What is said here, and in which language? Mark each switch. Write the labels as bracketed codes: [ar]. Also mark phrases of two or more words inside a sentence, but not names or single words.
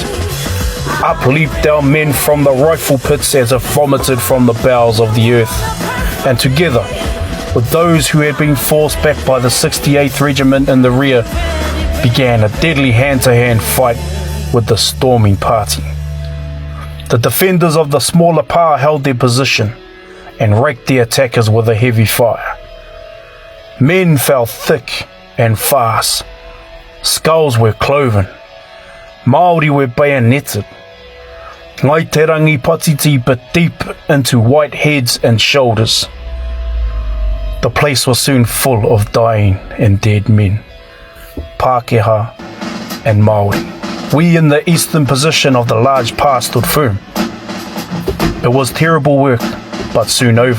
[en] Up leaped our men from the rifle pits as if vomited from the bowels of the earth, and together with those who had been forced back by the 68th Regiment in the rear, began a deadly hand-to-hand fight with the storming party. The defenders of the smaller pa held their position and raked the attackers with a heavy fire. Men fell thick and fast. Skulls were cloven. Māori were bayoneted. Ngāi Te Rangi patiti bit deep into white heads and shoulders. The place was soon full of dying and dead men, Pākehā and Māori. We in the eastern position of the large pa stood firm. It was terrible work, but soon over.